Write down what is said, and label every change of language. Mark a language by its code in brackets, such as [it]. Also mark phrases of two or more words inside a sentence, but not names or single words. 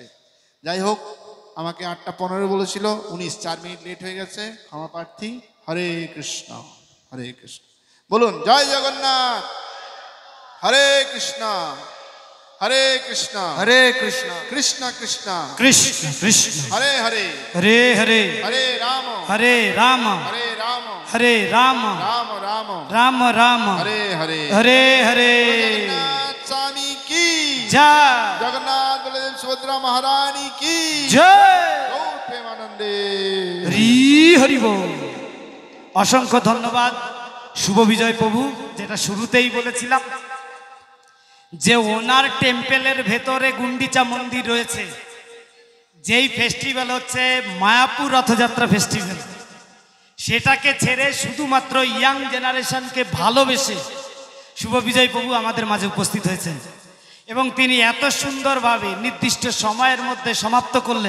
[bn] যাই হোক, আমাকে 8:15 বলেছিল, 19, 4 মিনিট লেট হয়ে গেছে, ক্ষমা প্রার্থী। হরে কৃষ্ণ, হরে কৃষ্ণ। বলুন জয় জগন্নাথ। হরে কৃষ্ণ, হরে কৃষ্ণ, হরে কৃষ্ণ, কৃষ্ণ কৃষ্ণ, কৃষ্ণ কৃষ্ণ, হরে হরে, হরে হরে, হরে রাম, হরে রাম, হরে রাম, হরে রাম, রাম রাম, রাম রাম, হরে হরে, হরে হরে। জগন্নাথ স্বামী কি জয়, জগন্নাথ বলদেব সুভদ্রা মহারানী কি জয়, গৌর প্রেমানন্দে। হরি হরি বল। অসংখ্য ধন্যবাদ শুভ বিজয় প্রভু। যেটা শুরুতেই বলেছিলাম যে ওনার টেম্পেলের ভেতরে গুন্ডিচা মন্দির রয়েছে, যেই ফেস্টিভ্যাল হচ্ছে মায়াপুর রথযাত্রা ফেস্টিভ্যাল, সেটাকে ছেড়ে শুধুমাত্র [en] young generation [bn] ভালোবেসে শুভ বিজয় প্রভু আমাদের মাঝে উপস্থিত হয়েছেন এবং তিনি এত সুন্দরভাবে নির্দিষ্ট সময়ের মধ্যে সমাপ্ত করলেন।